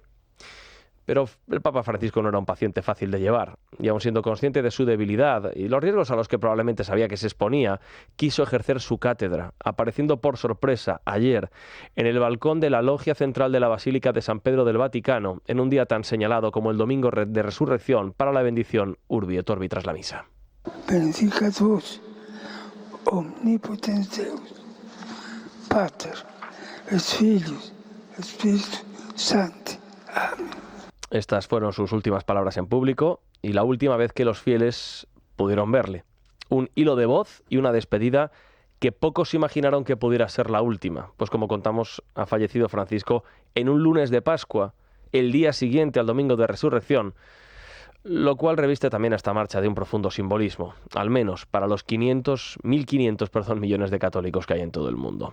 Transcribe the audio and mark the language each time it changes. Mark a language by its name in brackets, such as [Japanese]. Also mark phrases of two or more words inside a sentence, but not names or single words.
[Spanish] Pero el Papa Francisco no era un paciente fácil de llevar, y aun siendo consciente de su debilidad y los riesgos a los que probablemente sabía que se exponía, quiso ejercer su cátedra, apareciendo por sorpresa ayer en el balcón de la logia central de la Basílica de San Pedro del Vaticano, en un día tan señalado como el Domingo de Resurrección para la bendición [Latin] Urbi et Orbi [Spanish] tras la misa. [Latin] Benedicat vos, omnipotens Deus, Pater, et Filius, et Spiritus Sancti. [Spanish] Amén. Estas fueron sus últimas palabras en público y la última vez que los fieles pudieron verle. Un hilo de voz y una despedida que pocos imaginaron que pudiera ser la última, pues como contamos, ha fallecido Francisco en un lunes de Pascua, el día siguiente al Domingo de Resurrección, lo cual reviste también esta marcha de un profundo simbolismo, al menos para los 1.500 millones de católicos que hay en todo el mundo.